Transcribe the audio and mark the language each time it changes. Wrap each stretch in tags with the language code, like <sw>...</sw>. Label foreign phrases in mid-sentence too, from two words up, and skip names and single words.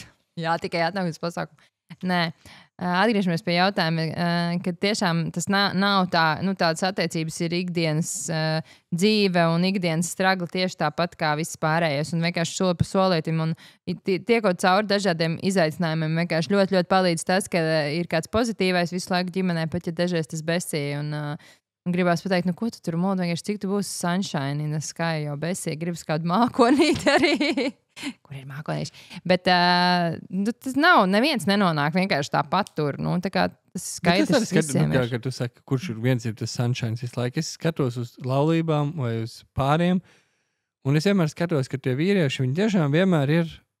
<lv>Jā, tikai atnākums pasākumu. Nē, atgriežamies pie jautājuma, ka tiešām tas nav tā, tādas attiecības ir ikdienas dzīve un ikdienas stragla tieši tāpat kā viss pārējais un vienkārši soli pa solītim un tiekot cauri dažādiem izaicinājumiem, vienkārši ļoti, ļoti palīdz tas, ka ir kāds pozitīvais visu laiku ģimenē, pat ja dažreiz tas besīja un gribās pateikt, ko tu tur mūdi, vienkārši cik tu būsi</lv> <en>sunshine in the sky,</en> <lv>jo besīja gribas kādu mākonīti arī. Kur ir mākonīši? Bet tas nav, neviens nenonāk vienkārši tāpat tur. Tā kā tas skaidrs visiem ir. Kad tu saki, kurš viens ir tas sunshine visu laiku, es skatos uz laulībām vai uz pāriem, un es vienmēr skatos, ka tie vīrieši, viņi tiešām vienmēr ir...</lv>